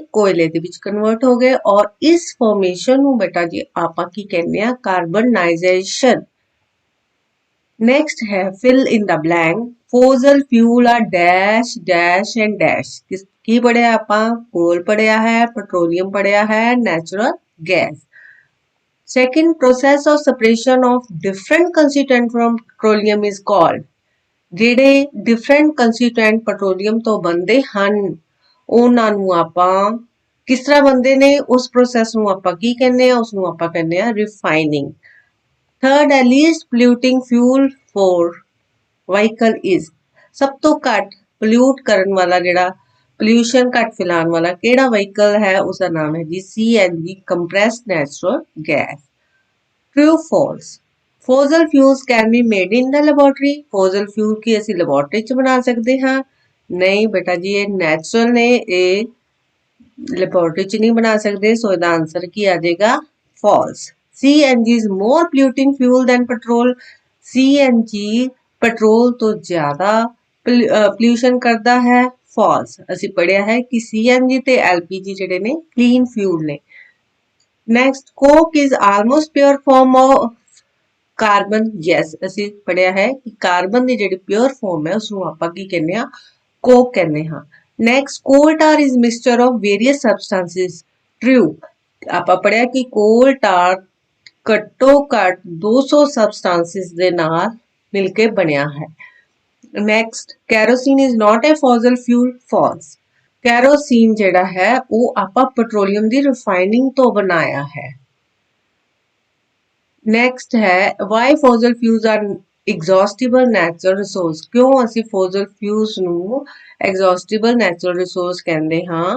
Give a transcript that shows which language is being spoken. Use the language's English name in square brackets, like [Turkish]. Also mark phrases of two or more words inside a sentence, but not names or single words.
[Punjabi] ਕੋਇਲੇ ਦੇ ਵਿੱਚ ਕਨਵਰਟ ਹੋ ਗਏ ਔਰ ਇਸ ਫਾਰਮੇਸ਼ਨ ਨੂੰ ਬੇਟਾ ਜੀ ਆਪਾਂ ਕੀ ਕਹਿੰਦੇ ਆ? [English] ਕਾਰਬਨਾਈਜੇਸ਼ਨ। ਨੈਕਸਟ ਹੈ fill in the blank. Fossil fuel are dash dash and dash. [Punjabi] ਕੀ ਪੜਿਆ ਆਪਾਂ? ਕੋਲ ਪੜਿਆ ਹੈ, ਪੈਟਰੋਲੀਅਮ ਪੜਿਆ ਹੈ, [English] natural gas. Second, process of separation of different constituent from petroleum is called। [Punjabi] ਜਿਹੜੇ [English] different constituent [Punjabi] ਪੈਟਰੋਲੀਅਮ ਤੋਂ ਬਣਦੇ ਹਨ ਉਹਨਾਂ ਨੂੰ ਆਪਾਂ ਕਿਸ ਤਰ੍ਹਾਂ ਬਣਦੇ ਨੇ? ਉਸ ਪ੍ਰੋਸੈਸ ਨੂੰ ਆਪਾਂ ਕੀ ਕਹਿੰਦੇ ਆ? ਉਸ ਨੂੰ ਆਪਾਂ ਕਹਿੰਦੇ ਆ ਰਿਫਾਈਨਿੰਗ। [English] Third ਹੈ least polluting fuel for vehicle is। [Punjabi] ਸਭ ਤੋਂ ਘੱਟ ਪੋਲਿਊਟ ਕਰਨ ਵਾਲਾ, ਜਿਹੜਾ ਪੋਲਿਊਸ਼ਨ ਘੱਟ ਫੈਲਾਉਣ ਵਾਲਾ ਕਿਹੜਾ ਵਹੀਕਲ ਹੈ? ਉਸਦਾ ਨਾਮ ਹੈ ਜੀ CNG, [English] compressed natural gas। True, false। Fossil fuels can be made in the laboratory। Fossil fuel [Punjabi] ਕੀ ਅਸੀਂ ਲੈਬੋਰਟਰੀ ਚ ਬਣਾ ਸਕਦੇ ਹਾਂ? ਨਹੀਂ ਬੇਟਾ ਜੀ, ਇਹ ਨੈਚੁਰਲ ਨੇ, ਇਹ ਲੈਬੋਰਟਰੀ ਚ ਨਹੀਂ ਬਣਾ ਸਕਦੇ। ਸੋ ਇਹਦਾ ਆਂਸਰ ਕੀ ਆ ਜਾਏਗਾ? [English] false। CNG is more polluting fuel than petrol। [Punjabi] CNG ਪੈਟਰੋਲ ਤੋਂ ਜ਼ਿਆਦਾ ਪੋਲਿਊਸ਼ਨ ਕਰਦਾ ਹੈ। false। ਅਸੀਂ ਪੜਿਆ ਹੈ ਕਿ CNG ਤੇ LPG ਜਿਹੜੇ ਨੇ [English] clean fuel [Punjabi] ਨੇ। [English] Next, coke is almost pure form of ਕਾਰਬਨ। [Punjabi] ਯੈਸ, ਅਸੀਂ ਪੜਿਆ ਹੈ ਕਿ ਕਾਰਬਨ ਦੀ ਜਿਹੜੀ [English] pure form [Punjabi] ਹੈ ਉਸਨੂੰ ਆਪਾਂ ਕੀ ਕਹਿੰਦੇ ਆ? ਕੋਕ ਕਹਿੰਦੇ ਹਾਂ। [English] Next, coal tar is mixture of various substances। ਟਰੂ। [Punjabi] ਆਪਾਂ ਪੜਿਆ ਕਿ ਕੋਲ ਟਾਰ ਘੱਟੋ ਘੱਟ 200 ਸਬਸਟੈਂਸਿਸ ਦੇ ਨਾਲ ਮਿਲ ਕੇ ਬਣਿਆ ਹੈ। [English] Next, kerosene is not a fossil fuel। false। [Punjabi] ਕੈਰੋਸੀਨ ਜਿਹੜਾ ਹੈ ਉਹ ਆਪਾਂ ਪੈਟਰੋਲੀਅਮ ਦੀ ਰਿਫਾਈਨਿੰਗ ਤੋਂ ਬਣਾਇਆ ਹੈ। [English] ਨੈਕਸਟ ਹੈ why fossil fuels are exhaustible natural resource. [Punjabi] ਕਿਉਂ ਅਸੀਂ [English] fossil fuels [Punjabi] ਨੂੰ [English] exhaustible natural resource [Punjabi] ਕਹਿੰਦੇ ਹਾਂ?